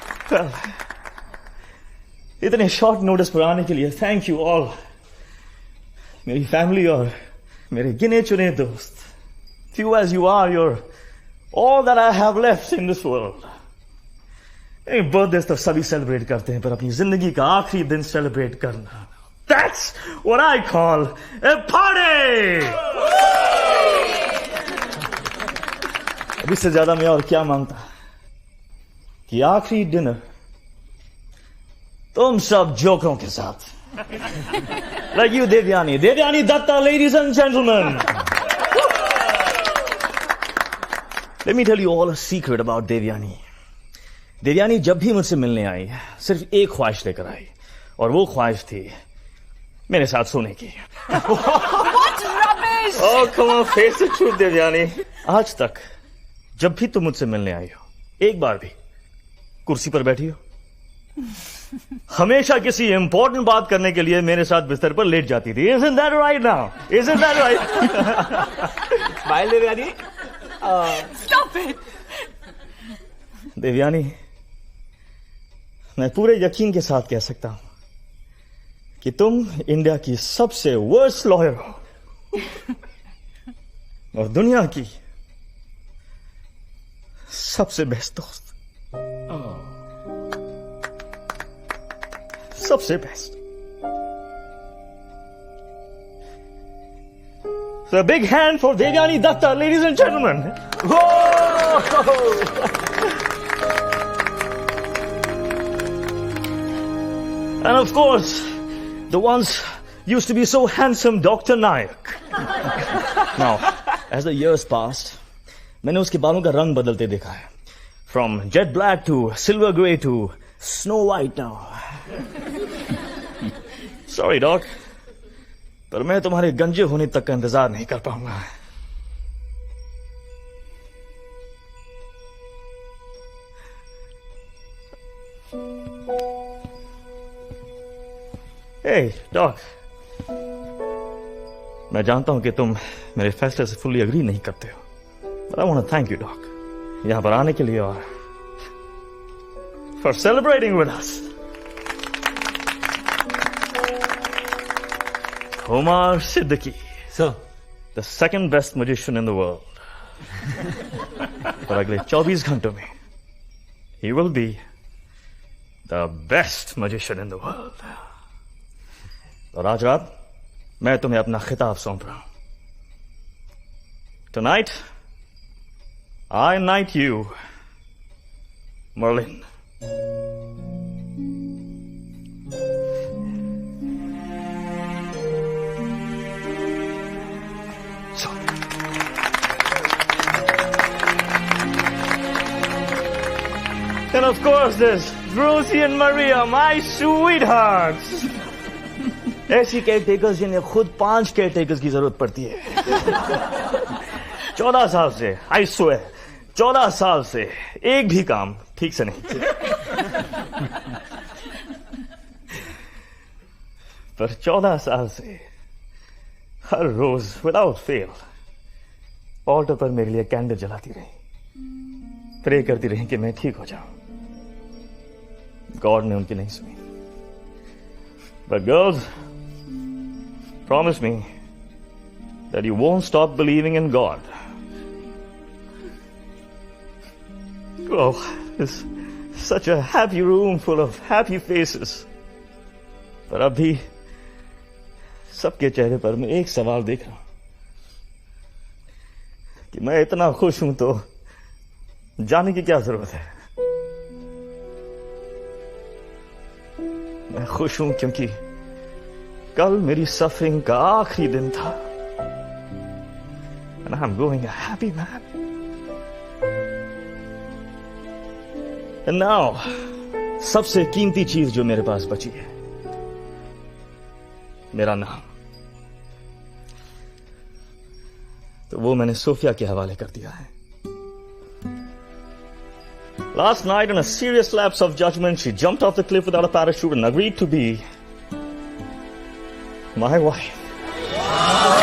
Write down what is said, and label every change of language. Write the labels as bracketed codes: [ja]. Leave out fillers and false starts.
[hi] इतने short notice पर आने के लिए [en] Thank you all. [hi] मेरी फैमिली और मेरे गिने चुने दोस्त। [en] Few as you are, you're all that I have left in this world. [hi] Birthday तो सभी सेलिब्रेट करते हैं, पर अपनी जिंदगी का आखिरी दिन सेलिब्रेट करना, [en] that's what I call a party. [hi] अभी से ज्यादा मैं और क्या मांगता कि आखिरी डिनर तुम सब जोकरों के साथ। [en] Like you, Devyani. Devyani Datta, ladies and gentlemen. Let me tell you all a secret about Devyani. [hi] Devyani जब भी मुझसे मिलने आई सिर्फ एक ख्वाहिश लेकर आई, और वो ख्वाहिश थी मेरे साथ सोने की। [en] What rubbish! Oh, come on, face the truth, Devyani. [hi] आज तक जब भी तुम मुझसे मिलने आई हो, एक बार भी कुर्सी पर बैठी हो? हमेशा किसी इंपॉर्टेंट बात करने के लिए मेरे साथ बिस्तर पर लेट जाती थी. [en] Isn't that right now? Isn't that right? Smile, Devyani. Stop it! [hi] Devyani, मैं पूरे यकीन के साथ कह सकता हूं कि तुम इंडिया की सबसे वर्स्ट लॉयर हो और दुनिया की सबसे बेस्ट दोस्त. सबसे best. [en] So a big hand for Devyani Datta, ladies and gentlemen. Whoa! And of course, the ones used to be so handsome, Dr. Nayak. Now, as the years passed, [hi] मैंने उसके बालों का रंग बदलते देखा है. [en] From jet black to silver grey to snow white now. Sorry, Doc. [hi] पर मैं तुम्हारे गंजे होने तक का इंतजार नहीं कर पाऊंगा. [en] Hey, Doc. [hi] मैं जानता हूं कि तुम मेरे फैसले से फुल्ली एग्री नहीं करते हो. [en] But I want to thank you, Doc. [hi] यहां पर आने के लिए और [en] for celebrating with us. Omar Siddiqui. Sir. The second best magician in the world. [hi] पर अगले 24 घंटों में [en] he will be the best magician in the world. [hi] और आज रात मैं तुम्हें अपना खिताब सौंप रहा हूं. [en] Tonight, I knight you, Merlin. And of course there's Rosie and Maria, my sweethearts. [hi] ऐसी केयरटेकर्स जिन्हें खुद 5 केयरटेकर्स की जरूरत पड़ती है. 14 साल से, [en] I swear, [hi] 14 साल से एक भी काम ठीक से नहीं किया. पर 14 साल से हर रोज विदाउट फेल ऑल्टर पर मेरे लिए कैंडल जलाती रही, प्रे करती रही कि मैं ठीक हो जाऊं. गॉड ने उनकी नहीं सुनी. [en] But girls, promise me that you won't stop believing in God. Oh, it's such a happy room full of happy faces. [hi] पर अभी सबके चेहरे पर मैं एक सवाल देख रहा हूं कि मैं इतना खुश हूं तो जाने की क्या जरूरत है. मैं खुश हूं क्योंकि कल मेरी सफरिंग का आखिरी दिन था. [en] And I'm going a happy man. And now, [hi] सबसे कीमती चीज जो मेरे पास बची है, मेरा नाम. तो वो मैंने सोफिया के हवाले कर दिया है. [en] Last night, in a serious lapse of judgment, she jumped off the cliff without a parachute and agreed to be my wife.